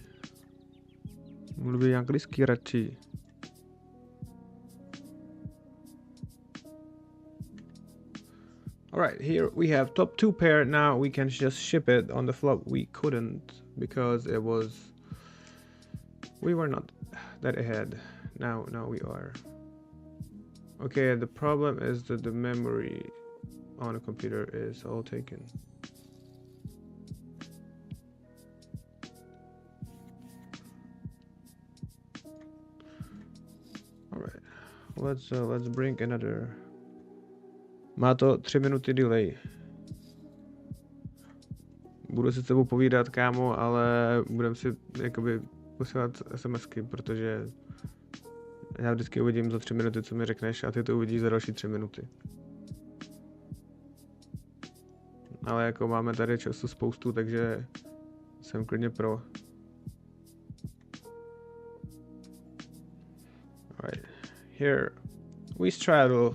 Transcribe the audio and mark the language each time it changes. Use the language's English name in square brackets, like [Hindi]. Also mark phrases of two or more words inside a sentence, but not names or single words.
[Czech] Mluví anglicky radši. [English] Alright, here we have top 2 pair. Now we can just ship it. On the flop we couldn't because it was... We were not that ahead. Now we are. Okay, the problem is that the memory on a computer is all taken. Alright, let's bring another. [Czech] Má to 3 minuty delay. Budu si s tebou povídat, kámo, ale budem si jakoby posílat SMSky, protože já vždycky uvidím za 3 minuty, co mi řekneš, a ty to uvidíš za další 3 minuty. Ale jako máme tady času spoustu, takže jsem klidně pro. [English] Alright, here we straddle.